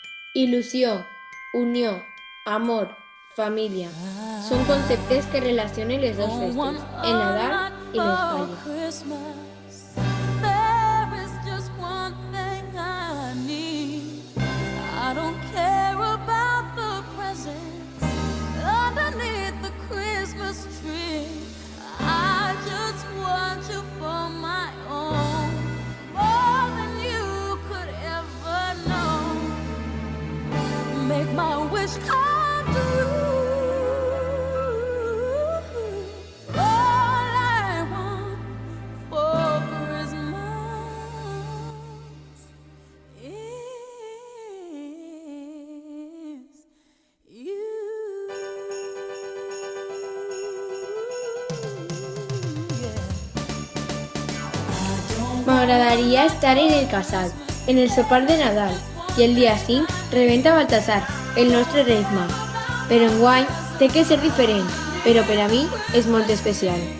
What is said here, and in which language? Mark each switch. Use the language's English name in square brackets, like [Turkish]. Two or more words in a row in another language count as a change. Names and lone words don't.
[Catalan] Il·lusió, unió, amor, família. Són conceptes que relacionen les dues festes, el Nadal i les falles. [English] There is just one thing I need. I don't care about the presents underneath the Christmas tree. I just want you for my own, more than you could ever know. Make my wish come true. All I want for Christmas is you. [Catalan] M'agradaria estar en el casal, en el sopar de Nadal i el dia 5 rebenta Baltasar, el nostre Reis Mag. Però enguany té que ser diferent, però per a mi és molt especial.